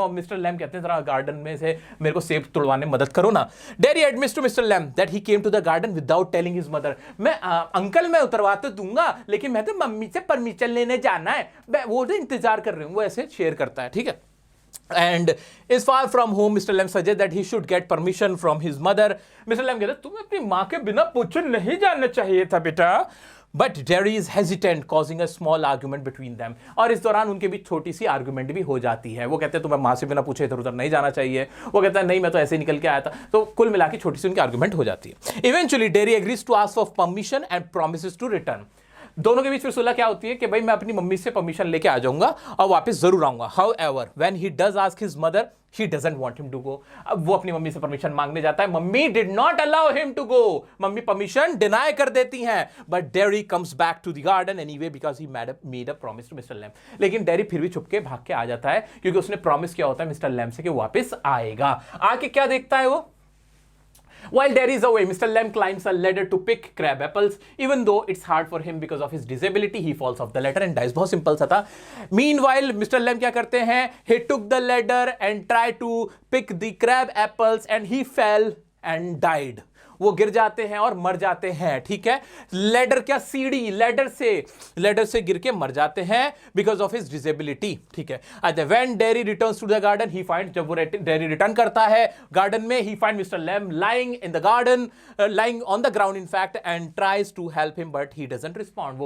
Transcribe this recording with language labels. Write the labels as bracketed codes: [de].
[hi] और मिस्टर लेम कहते हैं जरा गार्डन में से मेरे को सेब तोड़वाने में मदद करो ना। [en] Derry admits to mister Lamb that he came to the garden without telling his mother. [hi] मैं अंकल मैं उतरवा तो दूंगा, लेकिन मैं तो मम्मी से परमिशन लेने जाना है, वो तो इंतजार कर रही हूँ। वो ऐसे शेयर करता है, ठीक है। [en] And is far from home, Mr. Lem suggests that he should get permission from his mother. Mr. [hi] Lem कहता है तुम्हें अपनी माँ के बिना पूछे नहीं जाना चाहिए था बेटा। [en] But Derry is hesitant, causing a small argument between them. [hi] और इस दौरान उनके बीच छोटी सी आर्गुमेंट भी हो जाती है। वो कहते हैं तुम्हें माँ से बिना पूछे इधर उधर नहीं जाना चाहिए। वो कहता है नहीं मैं तो ऐसे निकल के आया था। तो कुल मिला के छोटी सी उनकी आर्गुमेंट हो जाती है। [en] Eventually Derry agrees to ask for permission and promises to return. [hi] दोनों के बीच फिर सुलह क्या होती है कि भाई मैं अपनी मम्मी से परमिशन लेके आ जाऊंगा और वापस जरूर आऊंगा। [en] However, when he does ask his mother, she doesn't want him to go. [hi] अब वो अपनी मम्मी से परमिशन मांगने जाता है, mummy [en] did not allow him to go. [hi] Mummy permission deny कर देती हैं। [en] But Derry comes back to the garden anyway because he made a promise to Mr. Lem. [hi] लेकिन डेरी फिर भी छुपके भाग के आ जाता है क्योंकि उसने प्रॉमिस किया होता है मिस्टर लैम से कि वापस आएगा। आके क्या देखता है वो? [en] While Derry is away, Mr. Lem climbs a ladder to pick crab apples. Even though it's hard for him because of his disability, he falls off the ladder and dies. [hi] बहुत सिंपल सा था। [en] Meanwhile, Mr. [hi] Lem क्या करते हैं? [en] He took the ladder and tried to pick the crab apples and he fell and died. [hi] वो गिर जाते हैं और मर जाते हैं, ठीक है। लैडर क्या, सीढ़ी, लैडर से गिर के मर जाते हैं बिकॉज ऑफ हिज डिसेबिलिटी, ठीक है। [en] अच्छा, when Derry returns to the garden he find, [hi] जब वो डेरी रिटर्न करता है गार्डन में, [en] He find mister Lamb lying in the garden, lying on the ground in fact, and tries to help him but he doesn't respond.